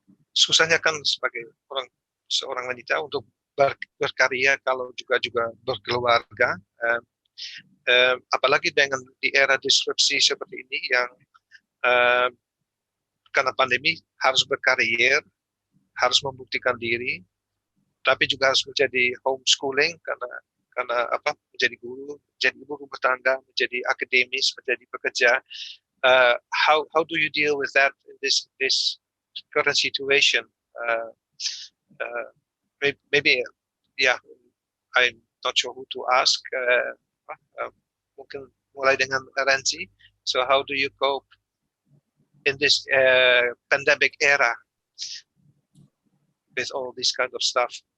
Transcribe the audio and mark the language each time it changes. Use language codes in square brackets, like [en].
[id] Susahnya kan sebagai seorang wanita untuk berkarya kalau juga berkeluarga, apalagi dengan di era disrupsi seperti ini yang karena pandemi harus berkarir, harus membuktikan diri, tapi juga harus menjadi homeschooling karena menjadi guru, menjadi ibu rumah tangga, menjadi akademis, menjadi pekerja. [en] How do you deal with that in this current situation? Maybe I'm not sure who to ask. [id] Mungkin mulai dengan Renzi. [en] So how do you cope in this pandemic era with all this kind of stuff?